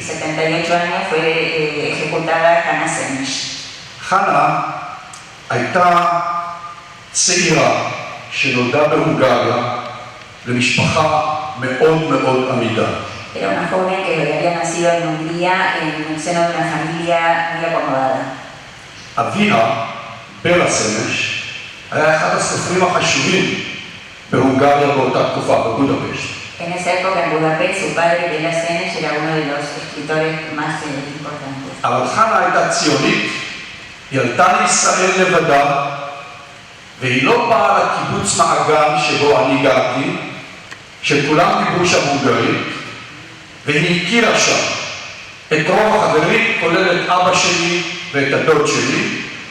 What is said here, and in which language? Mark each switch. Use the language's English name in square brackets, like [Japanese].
[Spanish] 78 años fue ejecutada Hannah Sench. [Hebrew] חנה הייתה צעירה שנולדה בהונגריה למשפחה מאוד מאוד עמידה. [Spanish] Era una joven que había nacido en Hungría en el seno de una familia muy acomodada. [Hebrew] אביה, בלה סנש, היה אחד הסופרים החשובים בהונגריה באותה תקופה, בבודפשט. [Spanish] En esa época en Budapest, su padre, Bela Sench, era uno de los escritores más importantes. [Hebrew] אבל חנה הייתה ציונית היא עלתה לישראל לבדה, והיא לא באה לקיבוץ מעגן שבו אני גרתי, שכולם דיברו שם הונגרית, והיא הכירה שם את רוב החברים, כולל את אבא שלי ואת הדוד שלי.